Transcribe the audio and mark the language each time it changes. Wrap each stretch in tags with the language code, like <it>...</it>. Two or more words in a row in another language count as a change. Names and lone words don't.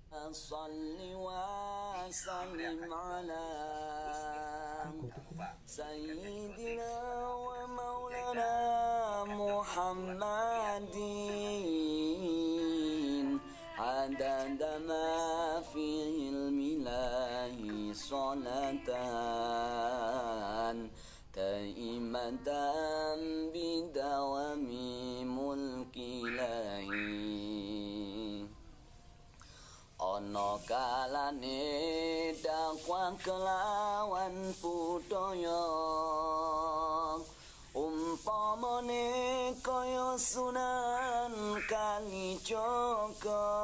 <ar>صل وسلم على سيدنا ومولانا محمد عدد ما في علم الله صلاة دائمة بدوام ملك ilahi.</ar> <jv>Ana kalane dakwah kelawan budaya umpamane kaya Sunan Kalijaga</jv>